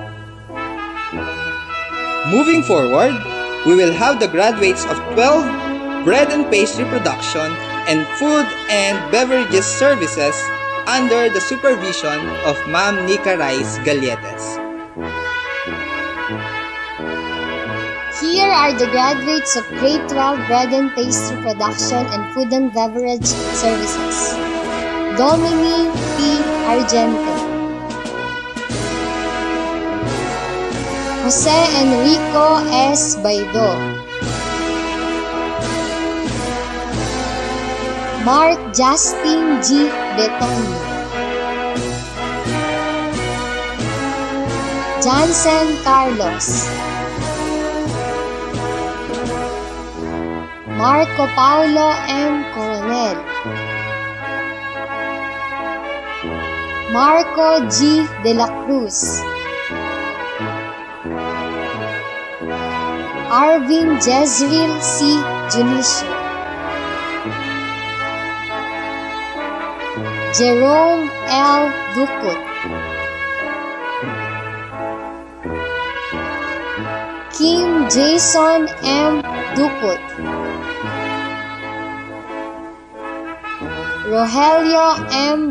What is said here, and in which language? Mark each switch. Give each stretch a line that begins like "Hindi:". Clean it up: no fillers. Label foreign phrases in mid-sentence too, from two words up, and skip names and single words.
English: Moving forward, we will have the graduates of 12 bread and pastry production and food and beverages services under the supervision of Ma'am Nika Rice Galletes. Here are the graduates of Grade 12 Bread and Pastry Production and Food and Beverage Services. Domini P. Argente. Jose Enrico S. Baido. Mark Justin G. Betoni. Jansen Carlos. Marco Paulo M. Coronel. Marco G. De la Cruz. Arvin Jezreel C. Junicio. Jerome L. Ducut. Kim Jason M. Ducut, Rogelio M.